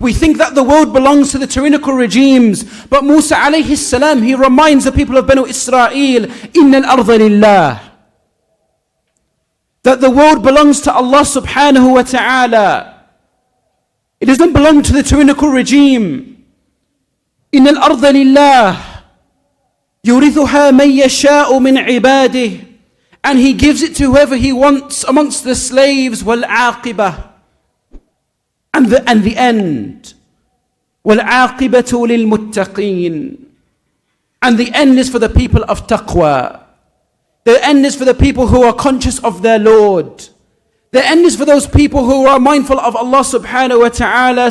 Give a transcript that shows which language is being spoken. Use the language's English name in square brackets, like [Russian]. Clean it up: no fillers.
[English] We think that the world belongs to the tyrannical regimes. But Musa alayhi salam, he reminds the people of Banu Israel, [Arabic] إِنَّ الْأَرْضَ لِلَّهِ, [English] that the world belongs to Allah subhanahu wa ta'ala. It doesn't belong to the tyrannical regime. [Arabic] إن الأرض لله يورثها من يشاء من عباده. [English] And He gives it to whoever He wants amongst the slaves. [Arabic] وَالْعَاقِبَةِ [English] and the end. [Arabic] وَالْعَاقِبَةُ لِلْمُتَّقِينَ [English] and the end is for the people of taqwa. The end is for the people who are conscious of their Lord. The end is for those people who are mindful of Allah subhanahu wa ta'ala.